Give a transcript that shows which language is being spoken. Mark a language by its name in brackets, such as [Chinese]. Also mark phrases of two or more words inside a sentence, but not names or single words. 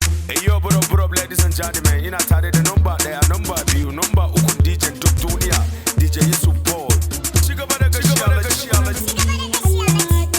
[English] Hey, yo, what up, what up, ladies and gentlemen? [Hausa] Ina tare da number ɗaya, number biyu, number uku, D J duk duniya, D J Yusuf Boy. Ci gaba da gashi, Alhaji, Alhaji.